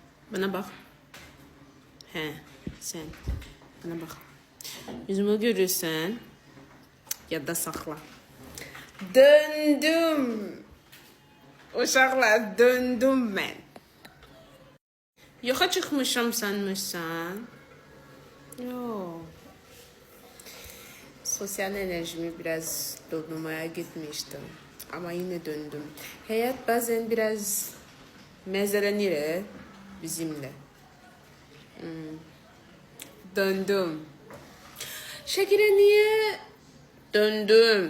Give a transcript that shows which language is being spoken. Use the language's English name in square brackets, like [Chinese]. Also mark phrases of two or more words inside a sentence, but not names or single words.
[Turkish] Bana bak. He, sen. Bana bak. [Azerbaijani] Yüzümü görürsen yadda saxla. Döndüm. Uşaqlar, döndüm mən. Yoxa çıxmışam sanmışsan. [Turkish] Yok. Sosyal enerjimi biraz doldurmaya gitmiştim. Ama yine döndüm. Hayat bazen biraz mezelenir bizimle. Döndüm. Şekere niye döndüm?